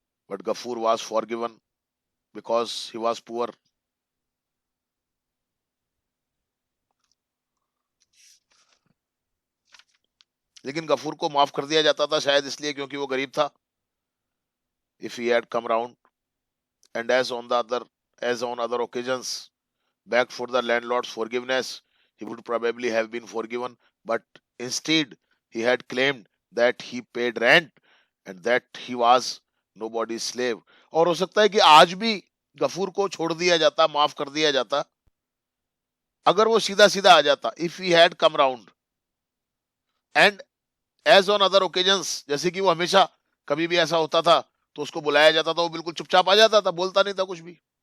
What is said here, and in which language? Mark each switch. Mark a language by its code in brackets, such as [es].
[en] But Gafoor was forgiven because he was poor. [hi] लेकिन गफूर को माफ कर दिया जाता था शायद इसलिए क्योंकि वो गरीब था। [en] If he had come round and as on other occasions begged for the landlord's forgiveness, he would probably have been forgiven, but instead he had claimed that he paid rent and that he was nobody's slave. [hi] और हो सकता है कि आज भी गफूर को छोड़ दिया जाता, माफ कर दिया जाता, अगर वो सीधा सीधा आ जाता। [en] if he had come round and as on other occasions, [hi] जैसे कि वो हमेशा कभी भी ऐसा होता था तो उसको बुलाया जाता था, वो बिल्कुल चुपचाप आ जाता था, बोलता नहीं था कुछ भी।